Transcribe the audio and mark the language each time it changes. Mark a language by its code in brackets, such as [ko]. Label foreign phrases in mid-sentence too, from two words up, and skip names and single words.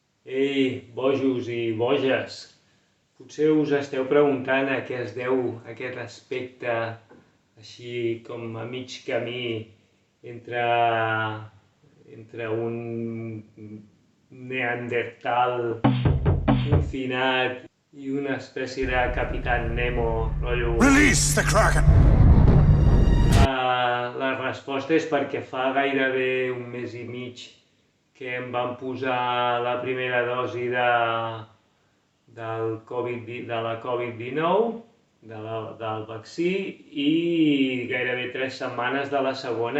[ca] Ei, bojos i boges, potser us esteu preguntant a què es deu aquest aspecte així com a mig camí entre, entre un neandertal confinat i una espècie de Capitán Nemo, rotllo. [en] Release the Kraken! [ca] La resposta és perquè fa gairebé un mes i mig que em van posar la primera dosi de la Covid-19, del vaccí, i gairebé 3 setmanes de la segona.